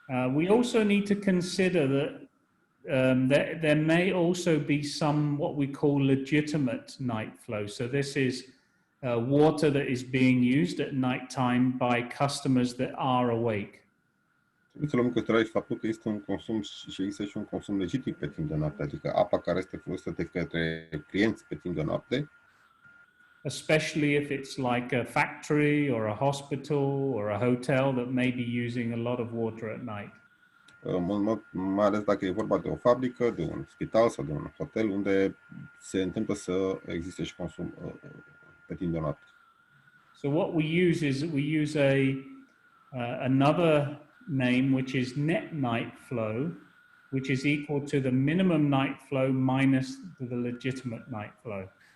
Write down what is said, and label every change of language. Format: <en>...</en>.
<en>We also need to consider that there may also be some what we call legitimate night flow. So this is water that is being used at night time by customers that are awake.</en> <ro>Trebuie să luăm în considerare și faptul că este un consum și există și un consum legitim pe timp de noapte, adică apa care este folosită de către clienți pe timp de noapte.</ro> <en>Especially if it's like a factory or a hospital or a hotel that may be using a lot of water at night.</en> <ro>Mai ales dacă e vorba de o fabrică, de un spital sau de un hotel unde se întâmplă să existe și consum pe timp de noapte.</ro> <en>So what we use is we use another name which is net night flow, which is equal to the minimum night flow minus the legitimate night flow.</en>